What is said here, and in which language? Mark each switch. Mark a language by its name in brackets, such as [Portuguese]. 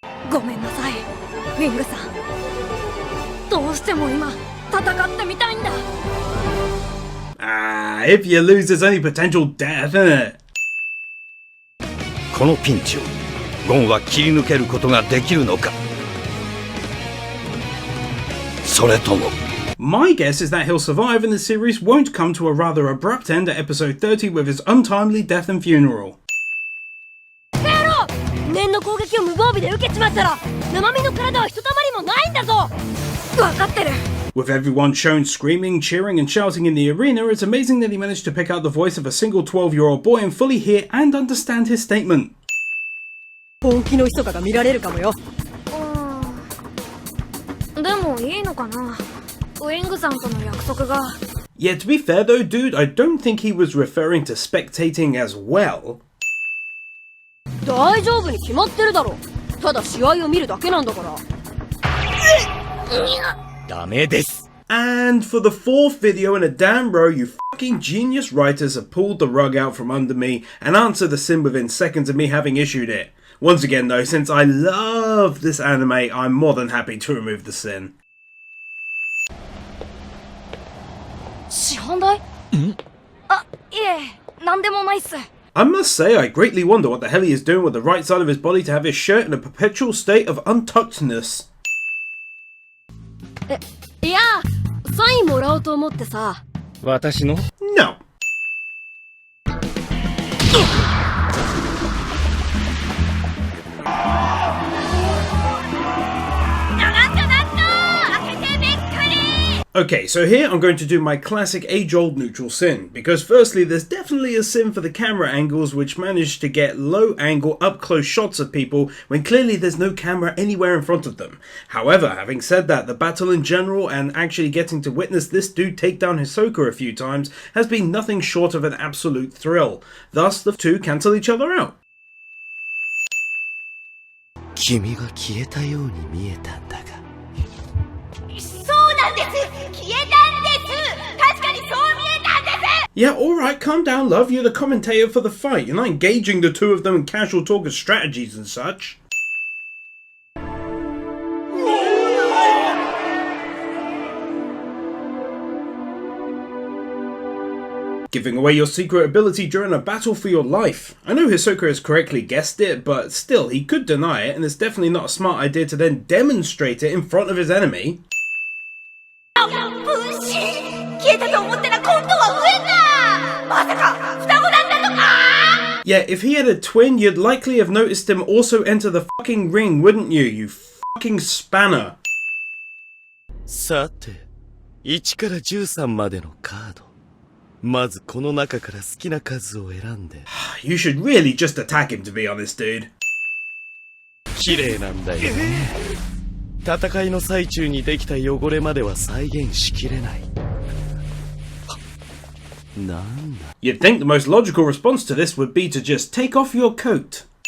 [Japanese] ごめんなさい、ウィングさん。どうしても今戦ってみたいんだ。 [English] Ah, if you lose, there's only potential death, isn't it? [Japanese] このピンチをゴンは切り抜けることができるのか、それとも [English] My guess is that he'll survive and the series won't come to a rather abrupt end at episode 30 with his untimely death and funeral. [Japanese] 念の攻撃を無防備で受けちまったら生身の体はひとたまりもないんだぞ。分かってる。 [English] With everyone shown screaming, cheering and shouting in the arena, it's amazing that he managed to pick out the voice of a single 12-year-old boy and fully hear and understand his statement. [Japanese] 本気の密かが見られるかもよ。でもいいのかな、ウィングさんとの約束が。 [English] Yeah, to be fair though, dude, I don't think he was referring to spectating as well. [Japanese] 大丈夫に決まってるだろ。ただ試合を見るだけなんだから。ダメです。 [English] And for the fourth video in a damn row, you fucking genius writers have pulled the rug out from under me and answered the sin within seconds of me having issued it. Once again though, since I love this anime, I'm more than happy to remove the sin. [Japanese] 師範代？あ、いえ、なんでもないっす。 [English] I must say, I greatly wonder what the hell he is doing with the right side of his body to have his shirt in a perpetual state of untouchedness. [Japanese] いや、サインもらおうと思ってさ。私の？ [English] No. Okay, so here I'm going to do my classic age-old neutral sin, because firstly there's definitely a sin for the camera angles which manage to get low-angle up-close shots of people when clearly there's no camera anywhere in front of them. However, having said that, the battle in general and actually getting to witness this dude take down Hisoka a few times has been nothing short of an absolute thrill. Thus, the two cancel each other out. [Japanese] 君が消えたように見えたんだが。そうなんです。消えたんです。確かにそう見えたんです。 [English] Yeah, alright, calm down, love. You're the commentator for the fight. You're not engaging the two of them in casual talk of strategies and such. Giving away your secret ability during a battle for your life. I know Hisoka has correctly guessed it, but still, he could deny it, and it's definitely not a smart idea to then demonstrate it in front of his enemy. Yeah, if he had a twin, you'd likely have noticed him also enter the fucking ring, wouldn't you? You fucking spanner. [Japanese] さて、1から13までのカード。まずこの中から好きな数を選んで。 [English] You should really just attack him, to be honest, dude. [Japanese] 綺麗なんだよね。戦いの最中にできた汚れまでは再現しきれない。なんだ。 [English] You'd think the most logical response to this would be to just take off your coat.